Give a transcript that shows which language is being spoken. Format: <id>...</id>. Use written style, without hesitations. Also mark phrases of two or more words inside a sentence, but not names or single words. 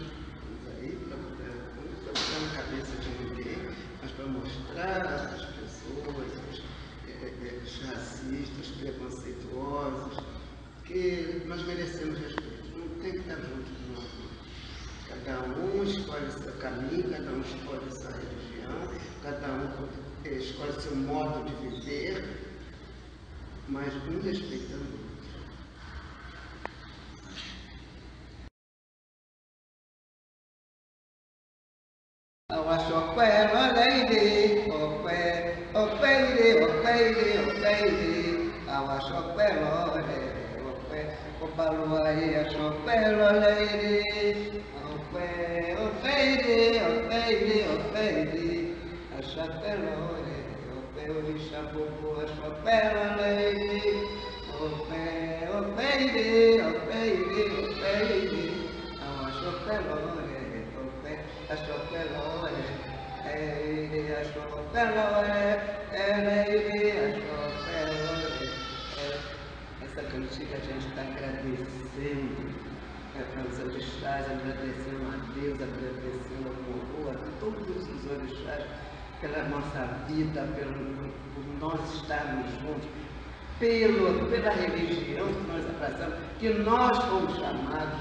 <pt>Estamos aí para botar na cabeça de ninguém, mas para mostrar às pessoas, os racistas, preconceituosos, que nós merecemos respeito. Não tem que estar junto de nós. Cada um escolhe seu caminho, cada um escolhe sua religião, cada um escolhe seu modo de viver, mas um respeitando o outro.</pt> <yo>Awaxoqué, loreire, oqué, oqueire, oqueire, oqueire, awaxoqué, loreire, oqué, opaluaí, axoqué, loreire, oqué, oqueire, oqueire, oqueire, axoqué, loreire, oqué, orixá, bobo, axoqué, loreire, oqué, oqueire, oqueire, oqueire, awaxoqué, loreire.</yo> <pt>Essa cantiga a gente está agradecendo aos orixás, agradecendo a Deus, agradecendo ao Morro, a todos os orixás pela nossa vida, por nós estarmos juntos, pela religião que nós abraçamos, que nós fomos chamados.</pt>